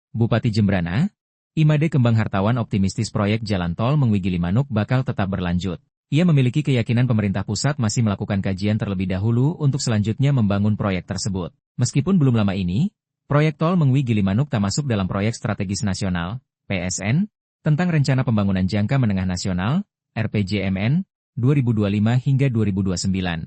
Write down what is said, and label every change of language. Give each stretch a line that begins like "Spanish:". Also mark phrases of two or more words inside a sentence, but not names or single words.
Indonesian: Bupati Jembrana, Imade Kembang Hartawan optimistis proyek jalan tol Mengwi Gilimanuk bakal tetap berlanjut. Ia memiliki keyakinan pemerintah pusat masih melakukan kajian terlebih dahulu untuk selanjutnya membangun proyek tersebut. Meskipun belum lama ini, proyek tol Mengwi Gilimanuk tak masuk dalam proyek strategis nasional, PSN, tentang Rencana Pembangunan Jangka Menengah Nasional, RPJMN, 2025 hingga 2029.